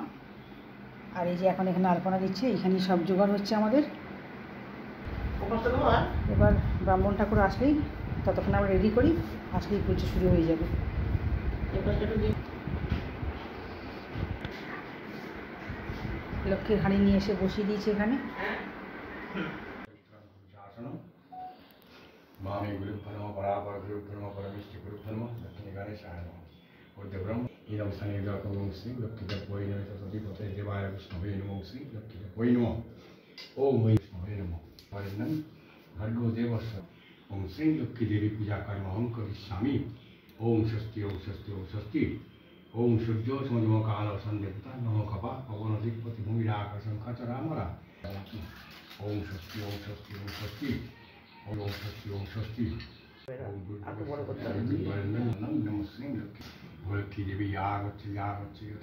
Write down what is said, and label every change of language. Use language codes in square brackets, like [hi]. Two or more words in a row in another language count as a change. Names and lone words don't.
[bn] আর এই যে এখন এখানে আলপনা দিচ্ছে, এখানেই সব জোগাড় হচ্ছে আমাদের। এবার ব্রাহ্মণ ঠাকুর আসলেই, ততক্ষণ আমরা রেডি করি, আসলেই পুজো শুরু হয়ে যাবে। লক্ষ্মীর হাঁড়ি নিয়ে এসে বসিয়ে দিয়েছে এখানে। [sa] मामे गुरुभ्यो नमः परापर गुरुभ्यो नमः परमेष्टि गुरुभ्यो नमः लक्ष्मी गणेशाय नमः उद्यब्रह्म इदं सनिर्गतं श्री लक्ष्मीदेवाय नमः सरस्वतीपते देवाय विष्णवे नमः श्री लक्ष्मीदेवाय नमः ओम विष्णवे नमः परिणं भर्गो देवस्य ओम श्री लक्ष्मी देवी पूजा कर्म अहं करिष्यामि ओम स्वस्ति ओम स्वस्ति ओम स्वस्ति ओम सूर्यो समजमो काल संदेवता नमो कपा पवन अधिपति भूमिराकाशं खचरामरा ओम स्वस्ति ओम स्वस्ति ओम स्वस्ति ओम स्वस्ति ओम स्वस्ति लक्ष्मी देवी आगच्छति आगच्छति।